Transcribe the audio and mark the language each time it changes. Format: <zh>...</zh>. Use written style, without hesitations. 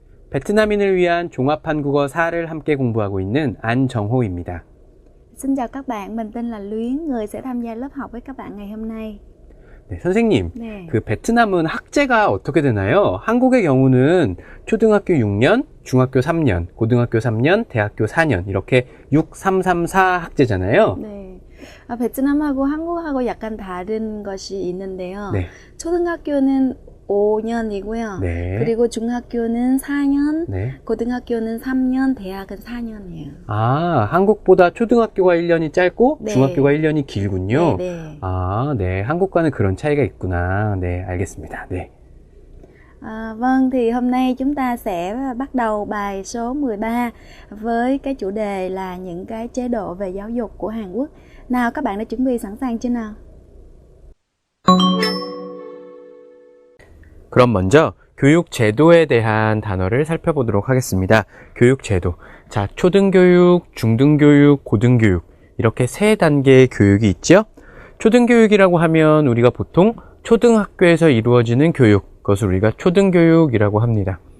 <ko>베트남인을 위한 종합한국어 4를 함께 공부하고 있는 안정호입니다.</ko> <vi>Xin chào các bạn, mình tên là Luyến, người sẽ tham gia lớp học với các bạn ngày hôm nay.</vi> <ko>네, 선생님, 네. 그 베트남은 학제가 어떻게 되나요? 한국의 경우는 초등학교 6년, 중학교 3년, 고등학교 3년, 대학교 4년 이렇게 6, 3, 3, 4 학제잖아요. 네. 베트남하고 한국하고 약간 다른 것이 있는데요. 네. 초등학교는 5년이고요. 네. 그리고 중학교는 4년, 네. 고등학교는 3년, 대학은 4년이에요. 아, 한국보다 초등학교가 1년이 짧고 네. 중학교가 1년이 길군요. 네, 네. 아, 네. 한국과는 그런 차이가 있구나. 네, 알겠습니다. 네.</ko> <vi>Vâng, thì hôm nay chúng ta sẽ bắt đầu bài số 13 với cái chủ đề là những cái chế độ về giáo dục của Hàn Quốc. Nào, các bạn đã chuẩn bị sẵn sàng chưa nào?</vi> <ko>그럼 먼저 교육 제도에 대한 단어를 살펴보도록 하겠습니다. 교육 제도. 자, 초등교육, 중등교육, 고등교육 이렇게 세 단계의 교육이 있죠. 초등교육이라고 하면 우리가 보통 초등학교에서 이루어지는 교육, 그것을 우리가 초등교육이라고 합니다.</ko>